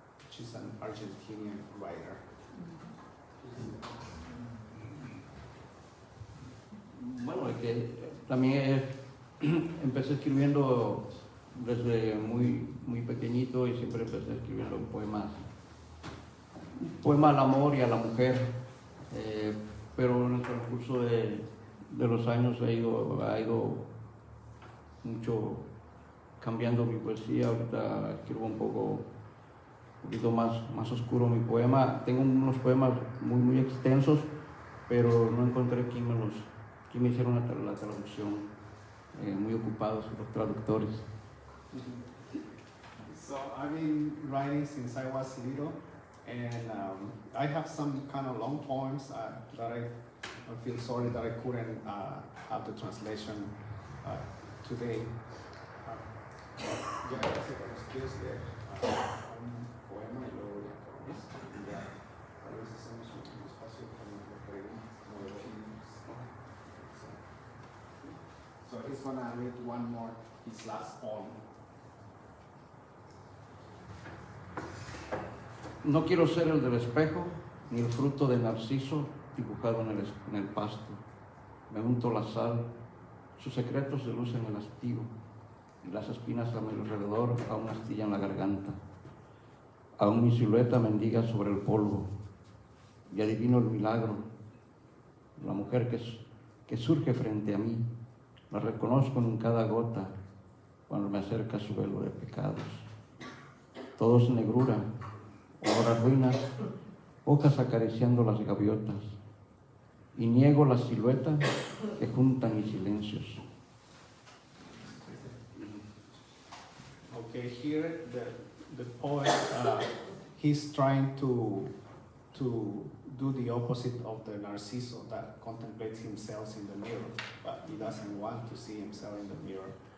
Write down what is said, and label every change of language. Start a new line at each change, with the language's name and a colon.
English: She's an Argentinian writer.
Spanish: Bueno, es que también empecé escribiendo desde muy pequeñito, y siempre empecé escribiendo poemas al amor y a la mujer, pero en el transcurso de los años ha ido mucho cambiando mi poesía. Ahorita escribo un poco un poquito más oscuro mi poema. Tengo unos poemas muy extensos, pero no encontré quién me hicieron la traducción. Muy ocupados los traductores.
English: So I've been writing since I was little, and I have some kind of long poems that I feel sorry that I couldn't have the translation today.
Spanish: Ya sé que los quieres leer un poema y luego ya acabamos. Ya, a veces hacemos un espacio para preguntas, como de 2 minutos.
English: So he's gonna read one more, his last poem.
Spanish: No quiero ser el del espejo, ni el fruto de narciso dibujado en el pasto. Me unto la sal, sus secretos de luz en el hastío, y las espinas a mi alrededor aún astillan la garganta. Aún mi silueta mendiga sobre el polvo, y adivino el milagro. La mujer que surge frente a mí, la reconozco en cada gota cuando me acerca su velo de pecados. Todo es negrura, olor a ruinas, hojas acariciando las gaviotas, y niego las siluetas que juntan mis silencios.
English: Okay, here the poet, he's trying to do the opposite of the Narciso that contemplates himself in the mirror, but he doesn't want to see himself in the mirror.